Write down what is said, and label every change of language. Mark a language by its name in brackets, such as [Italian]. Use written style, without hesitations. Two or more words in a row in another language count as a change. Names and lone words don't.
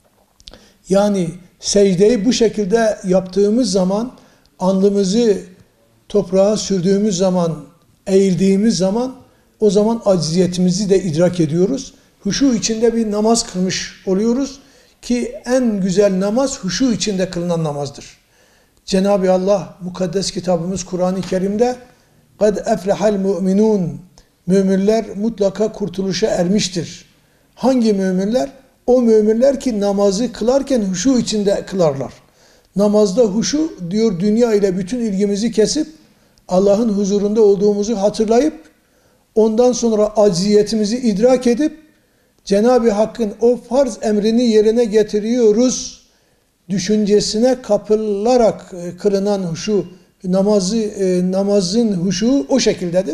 [Turkish] Yani secdeyi bu şekilde yaptığımız zaman alnımızı toprağa sürdüğümüz zaman, eğildiğimiz zaman o zaman acziyetimizi de idrak ediyoruz. Huşu içinde bir namaz kılmış oluyoruz ki en güzel namaz huşu içinde kılınan namazdır. Cenab-ı Allah mukaddes kitabımız Kur'an-ı Kerim'de [Arabic] قَدْ اَفْلَحَ الْمُؤْمِنُونَ [Turkish] Müminler mutlaka kurtuluşa ermiştir. Hangi müminler? O müminler ki namazı kılarken huşu içinde kılarlar. Namazda huşu diyor dünya ile bütün ilgimizi kesip Allah'ın huzurunda olduğumuzu hatırlayıp ondan sonra acziyetimizi idrak edip Cenab-ı Hakk'ın o farz emrini yerine getiriyoruz düşüncesine kapılarak kılınan huşu, namazın huşu o şekildedir.